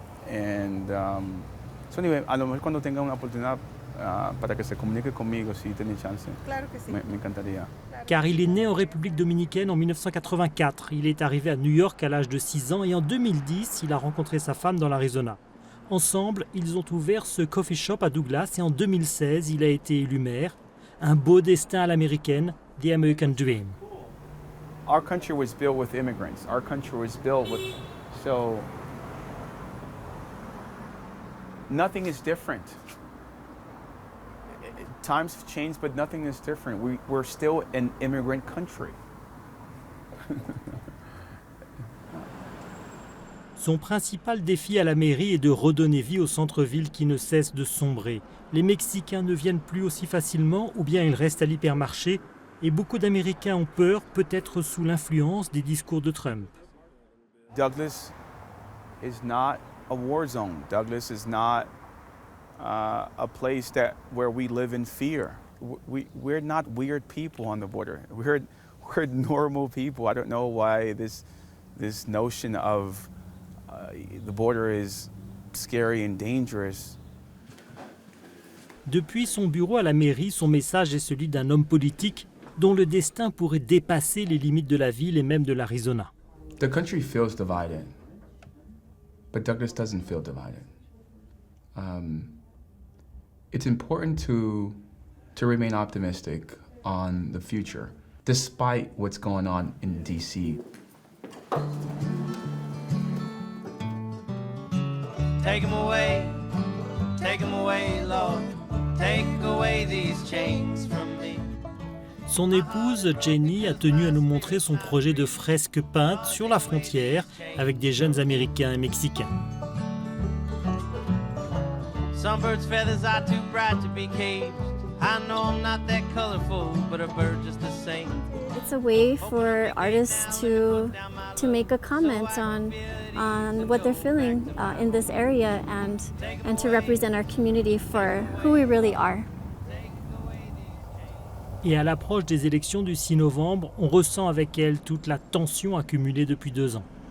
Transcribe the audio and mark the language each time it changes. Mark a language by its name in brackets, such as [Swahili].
[English] And so anyway, [Spanish] a lo mejor cuando tenga una oportunidad para que se comunique conmigo, si tiene chance. Claro que sí. Me encantaría. [French] Car il est né en République dominicaine en 1984. Il est arrivé à New York à l'âge de 6 ans et en 2010, il a rencontré sa femme dans l'Arizona. Ensemble, ils ont ouvert ce coffee shop à Douglas et en 2016, il a été élu maire. Un beau destin à l'américaine, [English] the American Dream. Our country was built with immigrants. Our country was built with... So... Nothing is different. Times have changed, but nothing is different. We're still an immigrant country. [French] Son principal défi à la mairie est de redonner vie au centre-ville qui ne cesse de sombrer. Les Mexicains ne viennent plus aussi facilement ou bien ils restent à l'hypermarché et beaucoup d'Américains ont peur, peut-être sous l'influence des discours de Trump. [English] Douglas is not a war zone. Douglas is not a place where we live in fear. We're not weird people on the border. We're normal people. I don't know why this notion of the border is scary and dangerous. [French] Depuis son bureau à la mairie, son message est celui d'un homme politique dont le destin pourrait dépasser les limites de la ville et même de l'Arizona. [English] The country feels divided, but Douglas doesn't feel divided. It's important to remain optimistic on the future, despite what's going on in D.C. Take 'em away, Lord. Take away these chains from me. [French] Son épouse, Jenny, a tenu à nous montrer son projet de fresque peinte sur la frontière avec des jeunes Américains et Mexicains. [English] Some birds' feathers are too bright to be caged. I know I'm not that colorful, but a bird just the same. It's a way for artists to make a comment on what they're feeling in this area and to represent our community for who we really are. [French] Et à l'approche des élections du 6 novembre, on ressent avec elle toute la tension accumulée depuis 2 ans.